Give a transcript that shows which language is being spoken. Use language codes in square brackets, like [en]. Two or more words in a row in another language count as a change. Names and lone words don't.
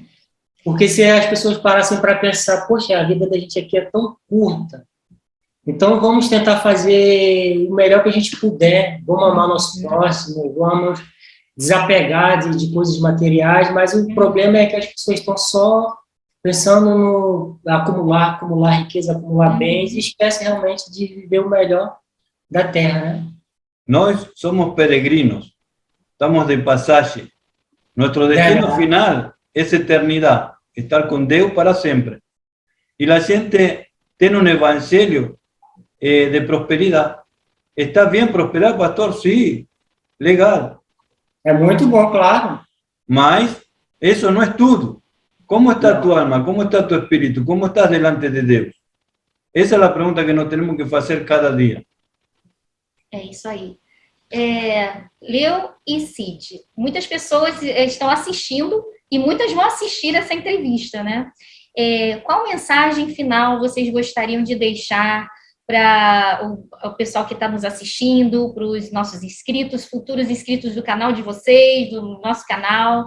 [pt] Porque se as pessoas parassem para pensar, poxa, a vida da gente aqui é tão curta, então vamos tentar fazer o melhor que a gente puder, vamos amar nosso próximo, vamos desapegar de coisas materiais, mas o problema é que as pessoas estão só pensando no acumular riqueza, acumular bens, e esquecem realmente de viver o melhor da terra, né? Nós somos peregrinos, estamos de passagem. [es] Nuestro destino final es eternidad, estar con Dios para siempre. Y la gente tiene un evangelio de prosperidad. ¿Está bien prosperar, pastor? Sí, [pt] legal. É muito bom, claro. [es] Mas eso no es tudo. ¿Cómo está tu alma? ¿Cómo está tu espíritu? ¿Cómo estás delante de Dios? Esa es la pregunta que nos tenemos que hacer cada día. [pt] É isso aí. Leo e Cid, muitas pessoas estão assistindo e muitas vão assistir essa entrevista, né? Qual mensagem final vocês gostariam de deixar para o pessoal que está nos assistindo, para os nossos inscritos, futuros inscritos do canal de vocês, do nosso canal?